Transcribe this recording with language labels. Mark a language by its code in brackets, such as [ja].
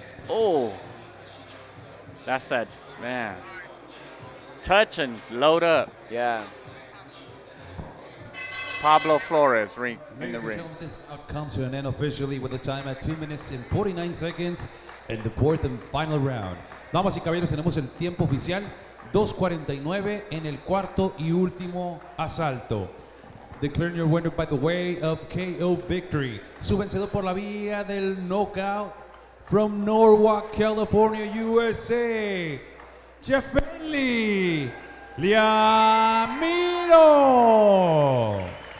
[en] Oh. That's that, man. Touch and load up. Yeah. Pablo Flores in the ring. This bout comes to an end officially with a time at 2 minutes and 49 seconds in the fourth and final round. [es] Damas y caballeros, tenemos el tiempo oficial 2:49 en el cuarto y último asalto. [en] Declaring your winner by the way of KO victory. [es] Su vencedor por la vía del knockout [en] from [es] Norwalk, California, USA, Japhethlee Llamido.